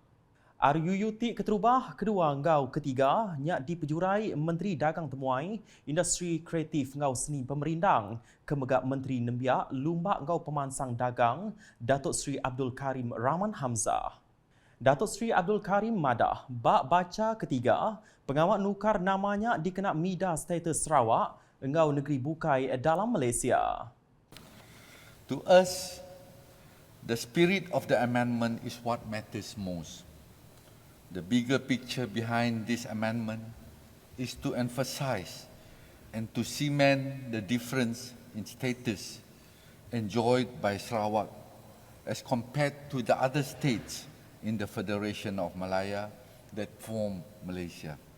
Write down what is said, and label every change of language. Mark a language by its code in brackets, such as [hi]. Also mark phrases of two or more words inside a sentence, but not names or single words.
[iba] RUU ti keterubah kedua ngau ketiga nyak dipejurai Menteri Dagang Temuai, Industri Kreatif ngau seni pemerindang, Kemegak Menteri Nembiak Lumbak ngau Pemansang Dagang, Datuk Seri Abdul Karim Rahman Hamzah. Datuk Seri Abdul Karim Madah, bak baca ketiga, pengawal nukar namanya dikena mida status Sarawak, engau negeri bukai dalam Malaysia. [en] To us, the spirit of the amendment is what matters most. The bigger picture behind this amendment is to emphasize and to cement the difference in status enjoyed by Sarawak as compared to the other states in the Federation of Malaya that form Malaysia.